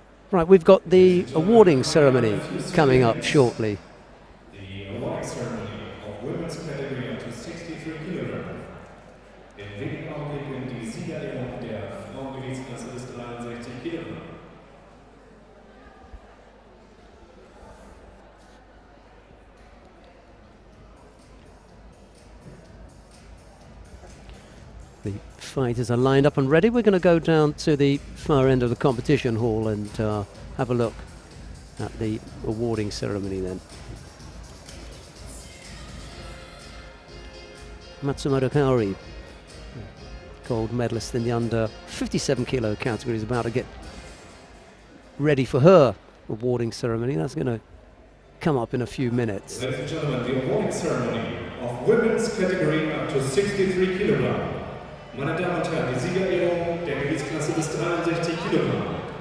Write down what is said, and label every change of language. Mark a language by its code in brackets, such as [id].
[en] Right, we've got the awarding ceremony coming up shortly. The awarding ceremony of women's category up to 63 Kilogramm. [de] In wenigen Augenblicken die Siegerehrung der Frauengewichtsklasse bis 63 Kilogramm. [en] The fighters are lined up and ready. We're going to go down to the far end of the competition hall and have a look at the awarding ceremony then. Matsumoto Kaori, gold medalist in the under 57 kilo category, is about to get ready for her awarding ceremony. That's going to come up in a few minutes. Ladies and gentlemen, the awarding ceremony of women's category up to 63 Kilogramm. [de] Meine Damen und Herren, die Siegerehrung der Gewichtsklasse bis 63 Kilogramm.